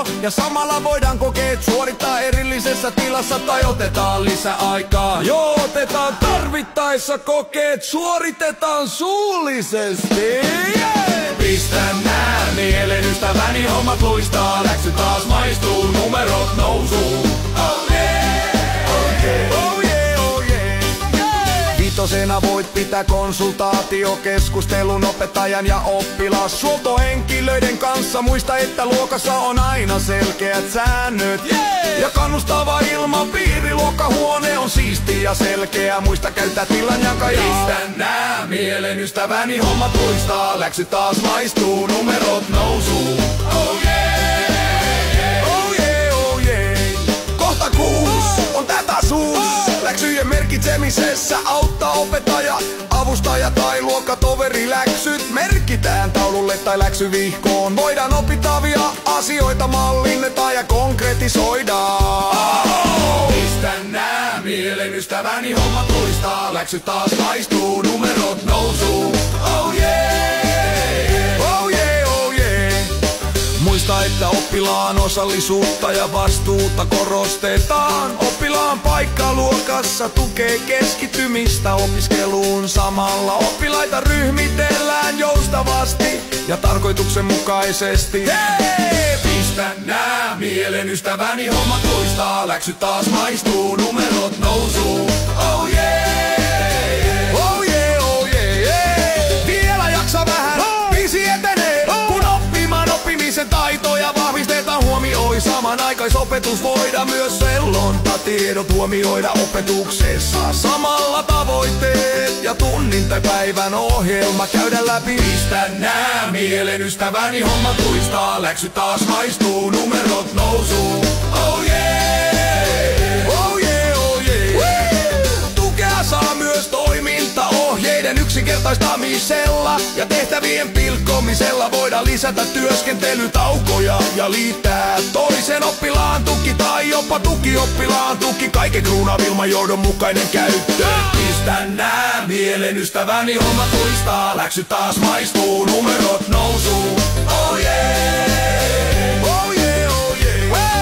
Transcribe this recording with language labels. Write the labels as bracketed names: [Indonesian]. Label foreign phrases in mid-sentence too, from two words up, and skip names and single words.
[Finnish] Ja samalla voidaan kokeet suorittaa erillisessä tilassa tai otetaan lisäaikaa. Joo, otetaan tarvittaessa kokeet, suoritetaan suullisesti. Yeah! Pistä nää mielen ystäväni hommat luistaa, läksy taas maistuu, numerot nousuun. [English] Oh yeah! Oh yeah! Oh yeah! Oh yeah! [Finnish] Vitosena voit pitää konsultaatiokeskustelun opettajan ja oppilashuoltohenkilöiden kanssa. Muista, että luokassa on aina selkeät säännöt. Yeah! Ja kannustava ilmapiiri, luokkahuone on siisti ja selkeä. Muista käyttää tilanjakajaa. Pistä nää mielen ystäväni hommat luistaa, läksy taas maistuu, numerot nousuun. [English] Oh yeah! Oh yeah, oh yeah. [Finnish] Kohta 6 on tätä suus. Läksyjen merkitsemisessä auttaa opettaja, avustaja tai luokkatoveri. Läksyt merkitään taululle tai läksyvihkoon. Voidaan opittavia asioita mallinnetaan ja konkretisoidaan. Pistä nää mielen ystäväni hommat luistaa, läksyt taas maistuu, numerot nousuun. [English] Oh yeah! Oh yeah, oh yeah! [Finnish] Muista, että oppilaan osallisuutta ja vastuuta korostetaan. Oppilaan paikka luokassa tukee keskittymistä opiskeluun. Samalla oppilaita ryhmitellään joustavasti ja tarkoituksenmukaisesti. Hei! Pistä nää mielen ystäväni hommat luistaa, läksyt taas maistuu, numerot nousuun. [English] Oh yeah! Oh yeah, oh yeah, yeah! [Finnish] Vielä jaksa vähän, biisi etenee, kun oppimisen taitoja vahvistetaan. Huomioi samanaikaisopetus, voidaan myös sellonta tiedot huomioida opetuksessa. Samalla tavoitteet ja tunnin tai päivän ohjelma käydä läpi. Pistä nää mielen ystäväni hommat luistaa, läksy taas maistuu, numerot nousuun. [English] Oh yeah! Oh yeah, oh yeah! [Finnish] Tukea saa myös toimintaohjeiden yksinkertaistamisella ja tehtävien pilkkomisella. Voidaan lisätä työskentelytaukoja ja liittää toisen oppilaan tuki tai jopa tukioppilaan tuki. Kaiken kruunaa ilman johdonmukainen käyttö. Pistä nää mielen ystäväni hommat luistaa, läksy taas maistuu, numerot nousuun. [English] Oh yeah! Oh yeah, oh yeah!